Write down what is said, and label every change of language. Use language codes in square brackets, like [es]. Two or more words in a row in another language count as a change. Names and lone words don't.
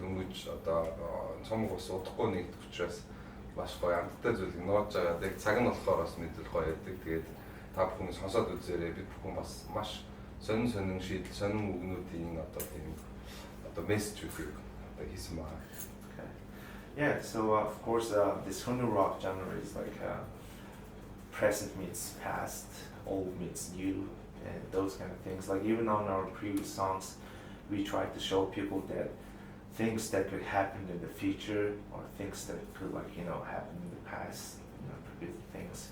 [mn] Дөнгөж одоо цомог бас удахгүй нэгдэх учраас маш гоё амттай зүйлийг нууж байгаа. Яг цаг нь болохоор бас мэдэл гоё яадаг. Тэгээд та бүхэн сонсоод үзээрэй. Бид бүхэн бас маш сонин шийдэл, сонин үгнүүдийн одоо тийм одоо мессежүүдийг одоо хийсэн байна. [en] Yeah, so of course this Hunu rock genre is like present meets past, old meets new, and those kind of things. Like even on our previous songs, we tried to show people that things that could happen in the future or things that could happen in the past, good things.